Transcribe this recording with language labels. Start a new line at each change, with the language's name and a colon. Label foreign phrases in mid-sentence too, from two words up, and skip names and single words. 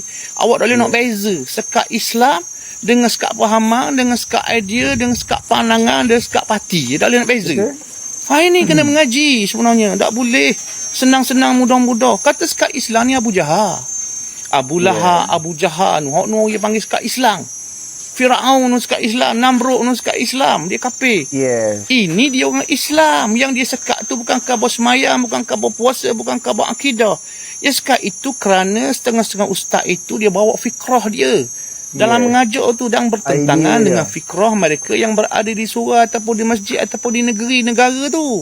Malay: Awak tak boleh nak beza sekat Islam dengan sekat pahaman, dengan sekat idea, dengan sekat pandangan, dengan sekat parti. Tak boleh nak beza. Betul. Ini kena mengaji sebenarnya. Tak boleh senang-senang mudah-mudah. Kata sekat Islam ni Abu Jahal. Abu Lahab, Abu Jahal, nu dia panggil sekat Islam. Firaun nu sekat Islam, Namrud nu sekat Islam, dia kafir. Yes. Ini dia orang Islam. Yang dia sekat tu bukan khabar semayang, bukan khabar puasa, bukan khabar akidah. Dia sekat itu kerana setengah-setengah ustaz itu dia bawa fikrah dia. Dalam mengajar tu dan bertentangan Idea dengan dia. fikrah mereka yang berada di surau ataupun di masjid ataupun di negeri negara tu.